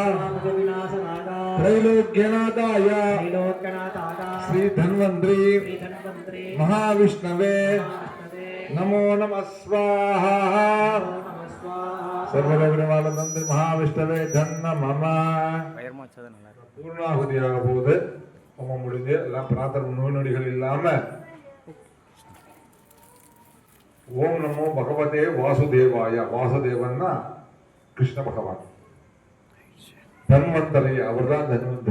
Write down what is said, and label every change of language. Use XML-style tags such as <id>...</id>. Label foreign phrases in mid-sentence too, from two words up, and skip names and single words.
<sa>त्रैलोक्यनाथाय श्री धन्वंतरी महाविष्णवे नमो नमः स्वाहा सर्वलोकनिवारणतंत्री महाविष्णवे धन्न मम</sa> <ta>பூர்ணாகுதியாக போகுது. ஹோமம் முடிஞ்சு எல்லாம் பிரார்த்தனை நோய் நொடிகள் இல்லாம</ta> <sa>ॐ नमो भगवते वासुदेवाय.</sa> <ta>வாசுதேவன்னா கிருஷ்ண பகவான். தன்வந்தரைய அவர் தான் தன்வந்தரி.</ta>